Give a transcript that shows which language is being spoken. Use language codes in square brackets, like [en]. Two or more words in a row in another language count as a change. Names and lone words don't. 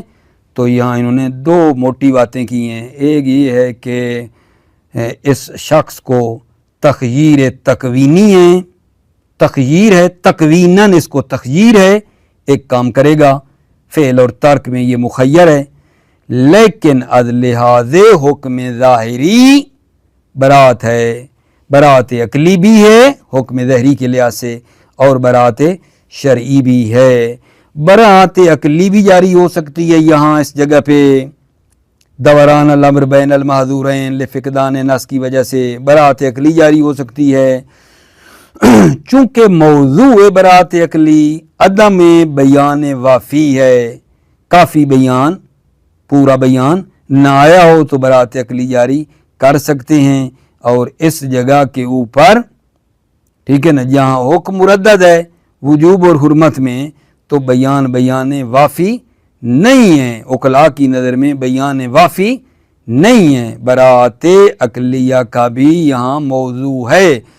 [ur] تو یہاں انہوں نے دو موٹی باتیں کی ہیں۔ ایک یہ ہے کہ اس شخص کو تخییر تکوینی ہے، تخییر ہے تکویناً، اس کو تخییر ہے، ایک کام کرے گا، فعل اور ترک میں یہ مخیر ہے، لیکن از لحاظ حکم ظاہری برات ہے، براعت عقلی بھی ہے حکم ظہری کے لحاظ سے اور براعت شرعی بھی ہے۔ براعت عقلی بھی جاری ہو سکتی ہے یہاں اس جگہ پہ، [ar] دوران الامر بین المحظورین لفقدان نص [ur] کی وجہ سے براعت عقلی جاری ہو سکتی ہے، چونکہ موضوع براعت عقلی عدم بیان وافی ہے، کافی بیان پورا بیان نہ آیا ہو تو براعت عقلی جاری کر سکتے ہیں۔ اور اس جگہ کے اوپر ٹھیک ہے نا، جہاں حکم مردد ہے وجوب اور حرمت میں تو بیان وافی نہیں ہے، عقلاء کی نظر میں بیان وافی نہیں ہے، براعت عقلیہ کا بھی یہاں موضوع ہے،